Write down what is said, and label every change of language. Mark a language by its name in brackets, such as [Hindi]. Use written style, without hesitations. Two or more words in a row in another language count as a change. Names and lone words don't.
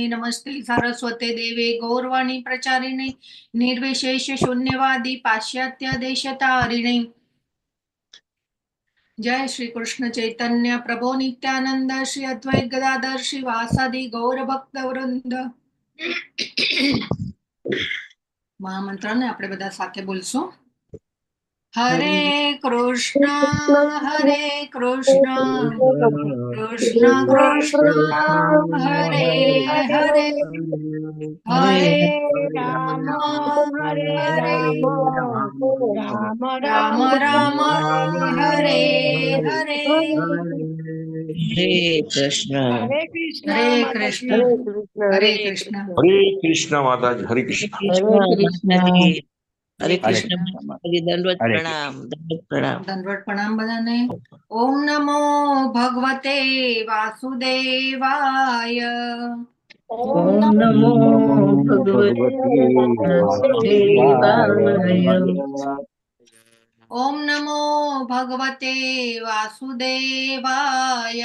[Sanskrit] नमस्ते सरस्वते देवे गौरवाणी प्रचारिणे निर्विशेष शून्यवादी पाश्चात्य देशतारिणे. जय श्री कृष्ण चैतन्य प्रभु नित्यानंद श्री अद्वैत गदाधर श्री वासादि गौर भक्त वृंद. [Gujarati] મહામંત્ર ને આપણે બધા સાથે બોલશું. [Sanskrit] हरे कृष्ण कृष्ण कृष्ण हरे हरे हरे राम राम राम हरे हरे. हरे कृष्ण हरे कृष्ण हरे कृष्ण हरे कृष्ण माताजी. हरे कृष्ण हरे कृष्ण माताजी. दंडवत प्रणाम. [Gujarati] દંડવત પ્રણામ બધાને. [Sanskrit] ओम नमो भगवते वासुदेवाय. ओम नमो भगवते वासुदेवाय. ओम नमो भगवते वासुदेवाय.